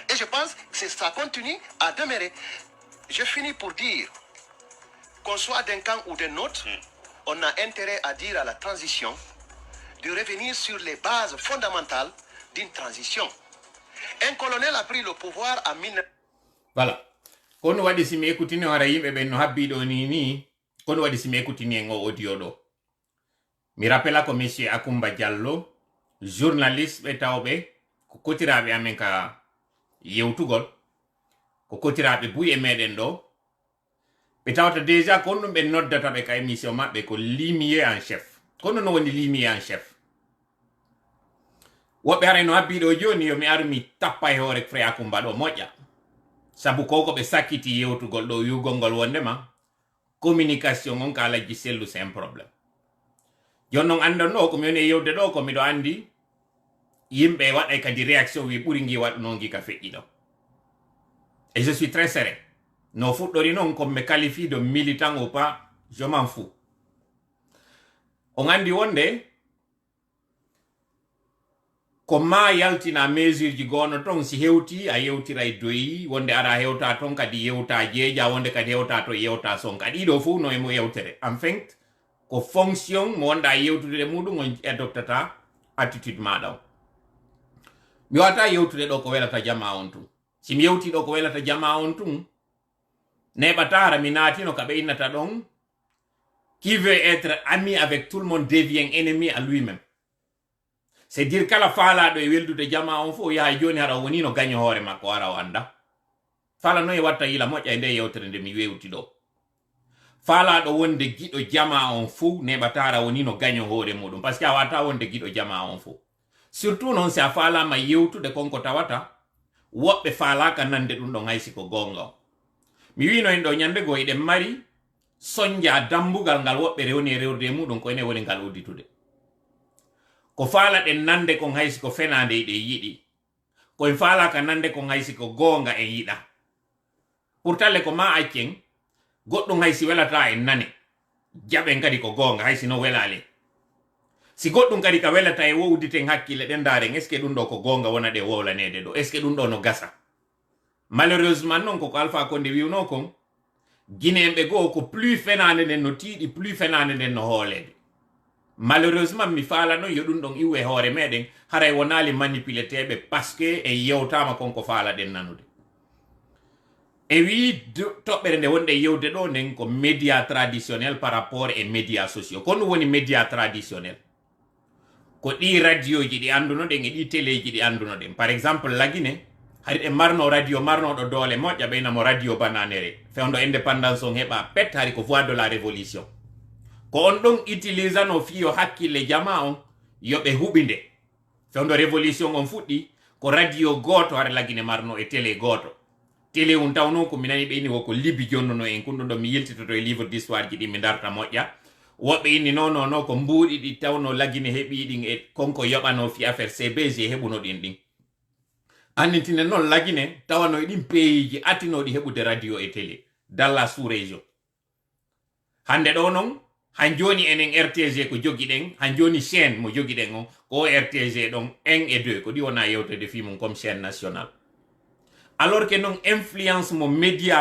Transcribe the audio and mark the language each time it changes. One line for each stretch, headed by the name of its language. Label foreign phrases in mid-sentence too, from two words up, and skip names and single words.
French: Et je pense que ça continue à demeurer. Je finis pour dire qu'on soit d'un camp ou d'un autre, on a intérêt à dire à la transition de revenir sur les bases fondamentales d'une transition. Un colonel a pris le pouvoir en 19... Voilà.
Fula: Kono waɗi simi écoutini wara yimɓe ɓen no habbiɗo ni kono waɗi simi écoutini en o audio ɗo mi rappela ko monsieur Akumba Diallo journaliste ɓe tawɓe ko kotiraɓe amen ka yewtugol ko kotiraɓe buy e meɗen ɗo ɓe tawata déjà kon ɗum ɓe noddata ɓe ka émission maɓɓe ko
French: limier en chef
Fula: kono no woni
French: limi en chef
Fula: woɓɓe ara no habbiɗo joni yo mi armi tappa e hoore Frère Akumba ɗo moƴƴa sabu koko ɓe sakkiti yewtugol ɗo yugol ngol wondema communication on ka alajji sellu
French: c'est un problème
Fula: jon non andanno komi woni e yewde ɗo ko miɗo andi yimɓe waɗay kadi réaction wi ɓuri ngi waɗno ngi ka feƴƴi ɗo
French: et je suis très serein
Fula: no fuɗɗori noon
French: comme me qualifie de militant ou pas je m'en fous
Fula: on andi wonde ko ma yaltina mesure ji gono ton si hewti a yewtira e doyi wonde ara hewta ton kadi yewta jeeja wonde kadi hewta to yewta son kadi ɗiɗo fu no e mo yewtere
French: en fait
Fula: ko fonction mo wonda yewtude muɗum on adoptata attitude maɗa o mi wata yewtude ɗo ko welata jama on tun si mi yewti ɗo ko welata jama on tun neɓatara mi naatino ka ɓe innata ɗon
French: qui veut être ami avec tout le monde devient ennemi à lui-même c'est dire
Fula: kala faalaɗo e weldude jama on fo yaha joni hara woni no gaño hoore makko ara o anda faala noye watta yila moƴƴa e nde yewtere nde mi wewti ɗo faalaɗo wonde giɗo jama on fo neɓatara woni no gaño hoore muɗum
French: par ce que
Fula: a wata wonde giɗo jama on fo surtout noon si a faalama yewtude konko tawata woɓɓe faalaka nande ɗum ɗon haysi ko gonga o mi wino en ɗo ñande go eɗen mari soñja dambugal ngal woɓɓe rewni e rewde muɗum ko ene woni ngal udditude ko faala ɗen nande kon haysi ko fenande ɗe yiɗi koye faalaka nande kon haysi ko gonga en yiɗa pourtalle ko ma accen goɗɗum haysi welata en nane jaɓen kadi ko gonga haysi no welale si goɗɗum kadi ka welata e wowditen hakkille ɗen daren
French: est ce que
Fula: ɗum ɗo ko gonga wona ɗe wowlanede ɗo
French: est ce que
Fula: ɗum ɗo no gasa malheureusement noon koko Alpha Condé wiwno kon guinéɓe goo ko plus fenande nden no tiiɗi plus fenande nden no hoolede malheureusement mi faala noon yo ɗum ɗon iwe hoore meɗen haray wonali manipuleteɓe
French: parce que
Fula: en yewtama konko faala ɗen nanude e wi toɓɓere nde wonɗe yewde ɗo nden ko
French: média traditionnel par rapport
Fula: e
French: média sociaux
Fula: ko ɗum woni
French: média traditionnel
Fula: ko ɗi radio ji ɗi andunoɗen e ɗi télé ji ɗi andunoɗen par exemple Laguine hari ɗe marno radio marnoɗo doole moƴƴa ɓeynamo radio bananere fewdo indépendance on heɓa pet hari ko
French: voix de la révolution
Fula: ko on ɗon utilisano fiyo hakkille jama on yoɓe huɓinde fewdo révolution on fuɗɗi ko radio goto hara Laguine marno e télé goto télé un tawno ko minani ɓeyni woko libi jonnuno en kunɗum ɗo mi yiltitoto e
French: livre d'histoire
Fula: ji ɗi mi darta moƴƴa woɓɓe inni non ko mbuuɗi ɗi tawno Laguine heɓi ɗin e konko yoɓano fi affaire CBG heɓuno ɗin annitine noon Laguine tawano e ɗin pays ji atinoɗi heɓude radio e télé
French: dans la sous région
Fula: hande ɗo noon han joni enen RTG ko jogi ɗen han joni chaîne mo jogi ɗen on ko RTG ɗon 1 et 2 ko ɗi wona yewtede fi mum
French: comme chaîne nationale alors que
Fula: non influence mo média